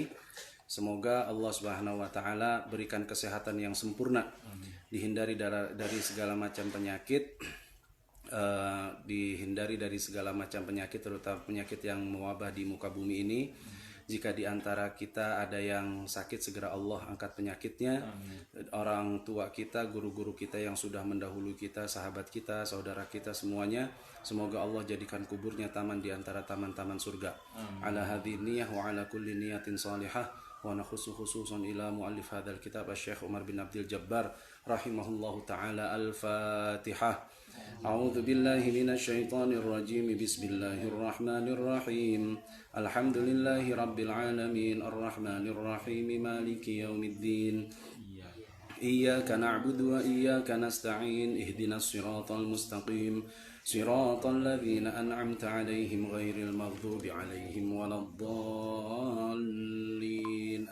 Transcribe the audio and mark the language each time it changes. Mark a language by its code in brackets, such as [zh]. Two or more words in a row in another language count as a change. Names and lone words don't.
[id] Semoga Allah [ar] سبحانه وتعالى [id] berikan kesehatan yang sempurna, dihindari dari segala macam penyakit, dihindari dari segala macam penyakit, terutama penyakit yang mewabah di muka bumi ini. Jika di antara kita ada yang sakit, segera Allah angkat penyakitnya. Orang tua kita, guru-guru kita yang sudah mendahului kita, sahabat kita, saudara kita semuanya, semoga Allah jadikan kuburnya taman di antara taman-taman surga. [ar] على هذه النية وعلى كل نية صالحة ونخص خصوصا إلى مؤلف هذا الكتاب الشيخ عمر بن عبد الجبار رحمه الله تعالى. Al-Fatihah. أعوذ بالله من الشيطان الرجيم بسم الله الرحمن الرحيم. الحمد لله رب العالمين الرحمن الرحيم مالك يوم الدين. إياك نعبد وإياك نستعين. اهدنا الصراط المستقيم صراط الذين أنعمت عليهم غير المغضوب عليهم ولا الضالين.